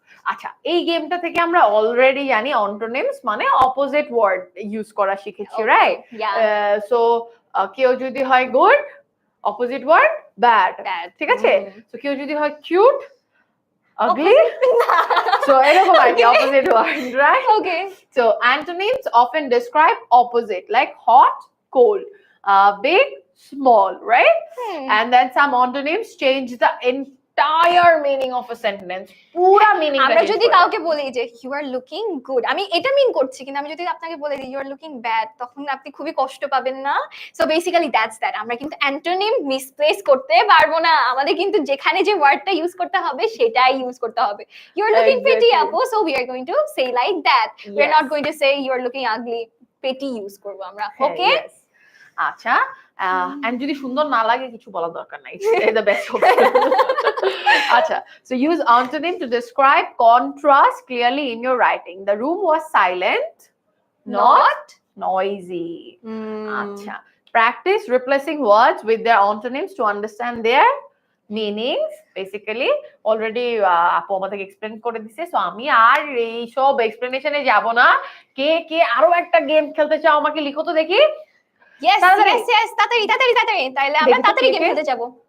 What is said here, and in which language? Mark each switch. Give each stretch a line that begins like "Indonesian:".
Bangla: আচ্ছা, এই গেমটা থেকে আমরা অলরেডি জানি অন্টোনিমস মানে অপোজিট ওয়ার্ড ইউজ করা শিখেছি, রাইট? সো কেউ যদি হয় গুড, অপোজিট ওয়ার্ড ব্যাড, ঠিক আছে? সো কেউ যদি হয় কিউট,
English: ugly, so
Bangla: এরকম আর কি, opposite word, right? Okay,
English: So antonyms often describe opposite, like hot, cold, big, small, right? And then some antonyms change the entire meaning of a sentence.
Bangla: পুরা meaning আমরা যদি কাউকে বলি যে
English: you are looking good,
Bangla: আমি এটা মিন করছি, কিন্তু আমি যদি আপনাকে বলে দিই
English: you are looking bad,
Bangla: তখন আপনি খুবই কষ্ট পাবেন না?
English: So basically that's that.
Bangla: আমরা কিন্তু অ্যান্টোনিম মিসপ্লেস করতে পারবো না, আমাদের কিন্তু যেখানে যে ওয়ার্ডটা ইউজ করতে হবে সেটাই ইউজ করতে হবে।
English: You are looking pretty আপু, so we are going to say like that. We are not going to say you are looking ugly.
Bangla: Pretty use করব আমরা,
English: Okay?
Bangla: আচ্ছা, এন্ড যদি সুন্দর না লাগে কিছু বলার দরকার নাই,
English: It's the best option. আচ্ছা, so use antonym to describe contrast clearly in your writing. The room was silent, not noisy. আচ্ছা, practice replacing words with their antonyms to understand their meanings. Basically already
Bangla: আপু আমাদের explain করে দিছে, so আমি আর এই সব এক্সপ্লেনেশনে যাব না। কে কে আরো একটা গেম খেলতে চাও আমাকে লিখো তো দেখি। ইয়েস ইয়েস তাড়াতাড়ি তাড়াতাড়ি তাড়াতাড়ি, তাইলে আমরা তাড়াতাড়ি গেম খেলতে যাব।